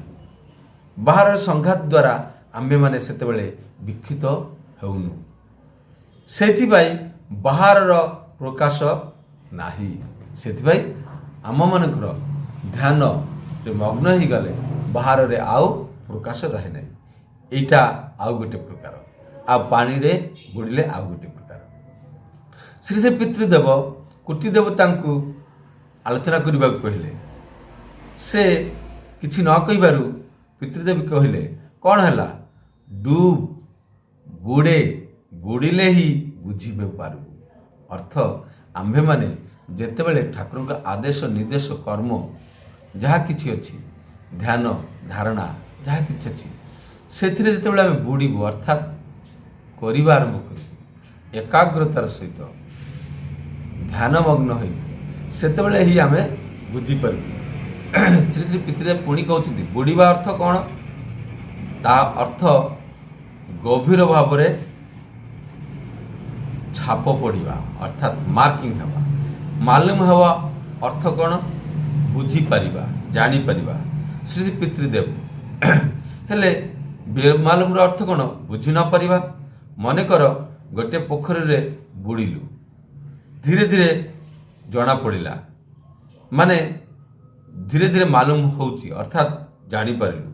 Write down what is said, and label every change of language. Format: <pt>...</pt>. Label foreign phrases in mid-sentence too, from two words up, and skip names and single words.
<or>ବାହାର ସଂଘାତ ଦ୍ୱାରା ଆମ୍ଭେ ମାନେ ସେତେବେଳେ ବିକ୍ଷିତ ହେଉନୁ, ସେଥିପାଇଁ ବାହାର ପ୍ରକାଶ ନାହିଁ। ସେଥିପାଇଁ ଆମ ମାନଙ୍କର ଧ୍ୟାନ ରେ ମଗ୍ନ ହୋଇ ଗଲେ ବାହାର ରେ ଆଉ ପ୍ରକାଶ ରହେ ନାହିଁ। ଏଟା ଆଉ ଗୋଟେ ପ୍ରକାର, ଆ ପାଣି ରେ ବୁଡ଼ିଲେ ଆଉ ଗୋଟେ ପ୍ରକାର। ଶ୍ରୀ ଶ୍ରୀ ପିତୃଦେବ କୋଟି ଦେବତାଙ୍କୁ ଆଲୋଚନା କରିବା କହିଲେ। ସେ କିଛି ନ କହିବାରୁ ପିତୃଦେବ କହିଲେ କଣ ହେଲା? ଡୁବ ବୁଡ଼େ, ବୁଡ଼ିଲେ ହିଁ ବୁଝିବେ ପାରୁ। ଅର୍ଥ ଆମ୍ଭେ ମାନେ ଯେତେବେଳେ ଠାକୁର କା ଆଦେଶ ନିର୍ଦ୍ଦେଶ କର୍ମ ଯାହା କିଛି ଅଛି, ଧ୍ୟାନ ଧାରଣା ଯାହା କିଛି ଅଛି, ସେଥିରେ ଯେତେବେଳେ ଆମେ ବୁଡ଼ିବୁ ଅର୍ଥାତ କରିବା ଆରମ୍ଭ କରିବୁ ଏକାଗ୍ରତାର ସହିତ ଧ୍ୟାନମଗ୍ନ ହୋଇ, ସେତେବେଳେ ହିଁ ଆମେ ବୁଝି ପାରୁ। ଶ୍ରୀ ଶ୍ରୀ ପିତୃଦେବ ପୁଣି କହନ୍ତେ ବୁଡ଼ିବା ଅର୍ଥ କଣ? ତା ଅର୍ଥ ଗଭୀର ଭାବ ରେ ଛାପ ପଡ଼ିବା ଅର୍ଥାତ ମାର୍କିଂ ହେବା। ମାଲୁମ ହେବା ଅର୍ଥ କଣ? ବୁଝି ପାରିବା, ଜାଣି ପାରିବା। ଶ୍ରୀ ଶ୍ରୀ ପିତୃଦେବ ହେଲେ ବେମାଲୁମ ର ଅର୍ଥ କଣ? ବୁଝି ନ ପାରିବା। ମନେ କର ଗୋଟେ ପୋଖରୀ ରେ ବୁଡ଼ିଲୁ, ଧୀରେ ଧୀରେ ଜଣା ପଡ଼ିଲା, ମାନେ ଧୀରେ ଧୀରେ ମାଲୁମ ହେଉଛି ଅର୍ଥାତ ଜାଣି ପାରିଲୁ।</or>